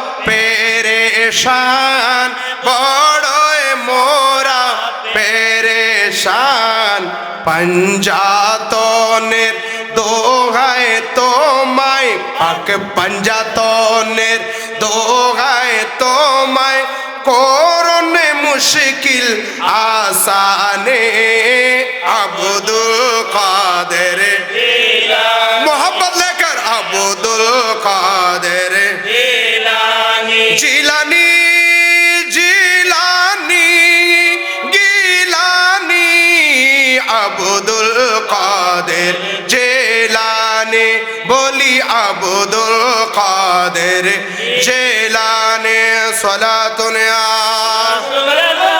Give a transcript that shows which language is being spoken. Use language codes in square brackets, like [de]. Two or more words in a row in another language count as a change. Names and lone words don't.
[bn] পেরেশান বড়ই মোরা পেরেশান পঞ্জাতনের দোহায় তোমায় পাক পঞ্জাতনের দোহায় তোমায় করুন মুশকিল আসানে আব্দুল কাদের [hi] मोहब्बत लेकर अब्दुल कादिर [bn] জিলানী [hi] जिलानी जिलानी गिलानी अब्दुल कादिर जिलानी बोली আব্দুল কাদের জিলানী [ar] صلاة يا